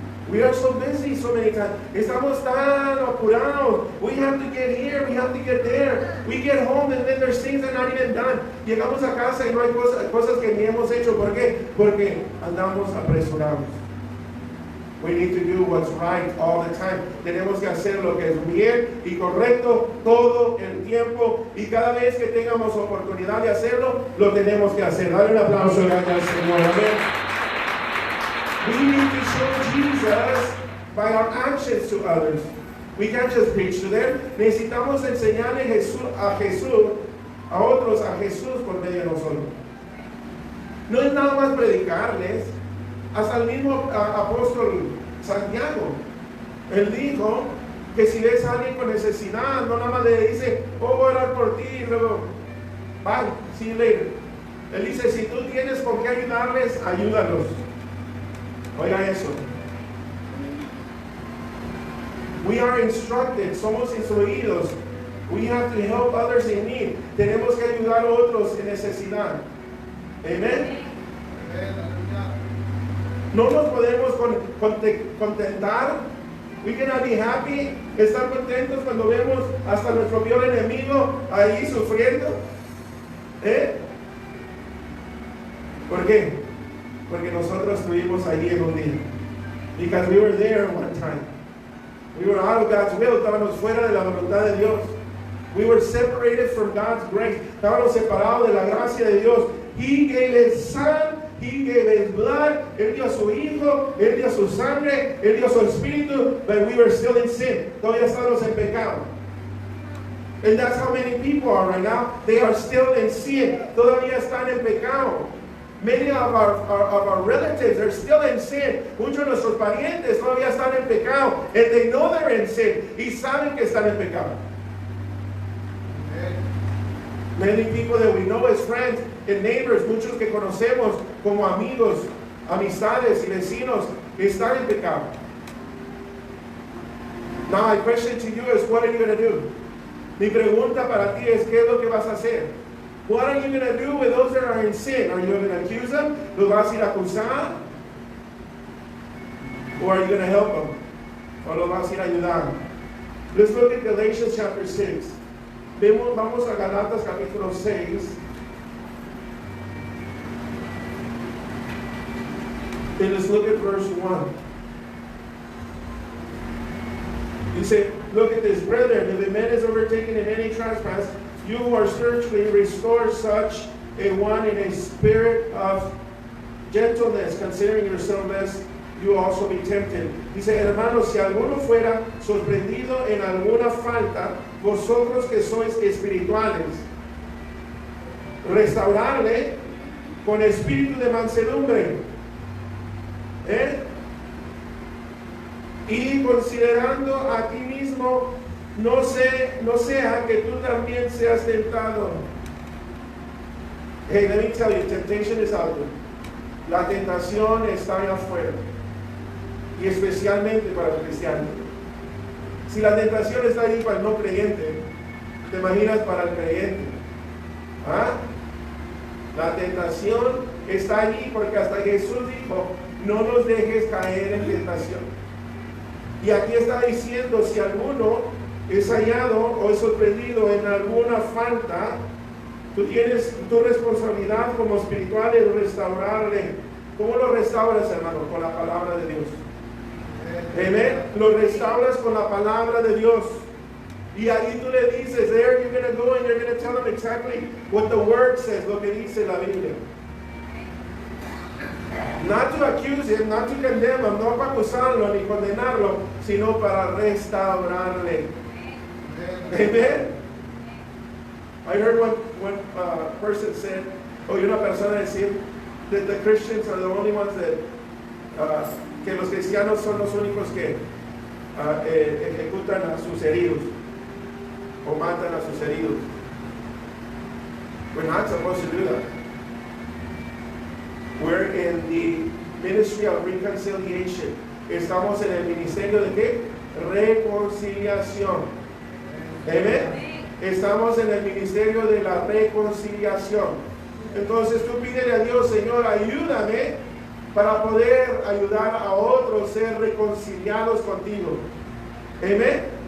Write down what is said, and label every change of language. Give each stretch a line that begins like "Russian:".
English: We are so busy so many times.
Spanish: Estamos tan apurados.
English: We have to get here, we have to get there. We get home and then there's things that are not even done.
Spanish: Llegamos a casa y no hay cosas que ni hemos hecho. ¿Por qué? Porque andamos apresurados.
English: We need to do what's right all the time.
Spanish: Tenemos que hacer lo que es bien y correcto todo el tiempo. Y cada vez que tengamos oportunidad de hacerlo, lo tenemos que hacer. Dale un aplauso grande al Señor. Amén.
English: We need to show Jesus by our actions to others. We can't just preach to them.
Spanish: Necesitamos enseñarle a Jesús, a otros, a Jesús por medio de nosotros. No es nada más predicarles. Hasta el mismo apóstol Santiago, él dijo que si ves a alguien con necesidad, no nada más le dice, oh, voy a orar por ti, y luego,
English: bye, see you later.
Spanish: Él dice, si tú tienes con qué ayudarles, ayúdalos. Oiga eso.
English: We are instructed,
Spanish: somos instruidos.
English: We have to help others in need.
Spanish: Tenemos que ayudar a otros en necesidad. Amen. No nos podemos contentar.
English: We cannot be happy.
Spanish: Estar contentos cuando vemos hasta nuestro peor enemigo ahí sufriendo. ¿Por qué? Porque nosotros estuvimos allí en un día.
English: Because we were there one time. We were out of God's will.
Spanish: Estábamos fuera de la voluntad de Dios.
English: We were separated from God's grace.
Spanish: Estábamos separados de la gracia de Dios.
English: He gave His Son. He gave His blood.
Spanish: Él dio a su Hijo. Él dio su sangre. Él dio su Espíritu.
English: But we were still in sin.
Spanish: Todavía estamos en pecado.
English: And that's how many people are right now. They are still in sin.
Spanish: Todavía están en pecado.
English: Many of our relatives are still in sin.
Spanish: Muchos de nuestros parientes todavía están en pecado.
English: And they know they're in sin.
Spanish: Y saben que están en pecado.
English: Many people that we know as friends and neighbors,
Spanish: muchos que conocemos como amigos, amistades y vecinos, están en pecado.
English: Now my question to you is, what are you going to do?
Spanish: Mi pregunta para ti es, ¿qué es lo que vas a hacer?
English: What are you going to do with those that are in sin? Are you going to accuse them?
Spanish: ¿Los vas a ir a acusar?
English: Or are you going to help them?
Spanish: ¿O los vas a ir a ayudar?
English: Let's look at Galatians chapter 6.
Spanish: Vamos a Galatas capítulo 6.
English: And let's look at verse 1. He said, look at this, brethren, if a man is overtaken in any trespass, you who are spiritually restore such a one in a spirit of gentleness, considering yourself lest you also be tempted.
Spanish: Dice, hermanos, si alguno fuera sorprendido en alguna falta, vosotros que sois espirituales, restaurarle con espíritu de mansedumbre. Y considerando a ti mismo, no sea que tú también seas tentado.
English: Hey, let me tell you, temptation is out there.
Spanish: La tentación está allá afuera. Y especialmente para los cristianos. Si la tentación está ahí para el no creyente, ¿te imaginas para el creyente? ¿Ah? La tentación está allí porque hasta Jesús dijo, no nos dejes caer en tentación. Y aquí está diciendo, si alguno es hallado o es sorprendido en alguna falta, tú tienes tu responsabilidad como espiritual de restaurarle. ¿Cómo lo restauras, hermano? Con la palabra de Dios. Amén. Lo restauras con la palabra de Dios. Y ahí tú le dices,
English: there you're going to go and you're going to tell them exactly what the word says,
Spanish: lo que dice la Biblia.
English: Not to accuse him, not to condemn him,
Spanish: no para acusarlo ni condenarlo, sino para restaurarle.
English: Amen. I heard one person said,
Spanish: oí una persona decir
English: that the Christians are the only ones that
Spanish: que los cristianos son los únicos que ejecutan a sus heridos o matan a sus heridos.
English: We're not supposed to do that. We're in the ministry of reconciliation.
Spanish: Estamos en el ministerio de ¿qué? Reconciliación. Amen. Estamos en el ministerio de la reconciliación. Entonces tú pídele a Dios, Señor, ayúdame para poder ayudar a otros a ser reconciliados contigo. Amén.